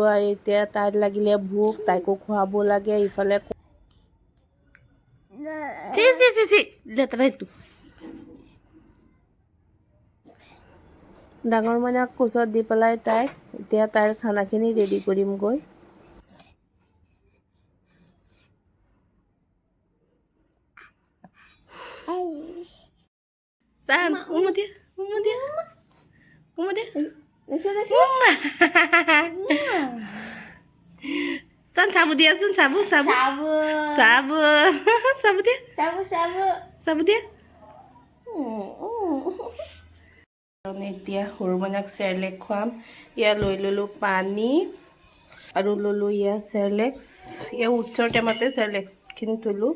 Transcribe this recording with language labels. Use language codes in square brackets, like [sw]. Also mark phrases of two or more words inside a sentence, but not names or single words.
[as] আৰু এতিয়া তাইৰ লাগিলে ভোক, তাইকো খুৱাব লাগে। ইফালে লেতেৰা এইটো। ডাঙৰ মাইনাক কোচত দি পেলাই তাইক এতিয়া তাইৰ খানাখিনি ৰেডি কৰিমগৈ। San, umu dia. San, sabu dia, San, sabu. Sabu dia. Sabu dia. এতিয়া সৰু মাইনাক চেৰেলেক খুৱাম। ইয়া লৈ ললো পানী আৰু ললো ইয়া চেৰেলেক্স। ইয়া উৎসৰ টেমাতে চেৰেলেক্সখিনি থলো।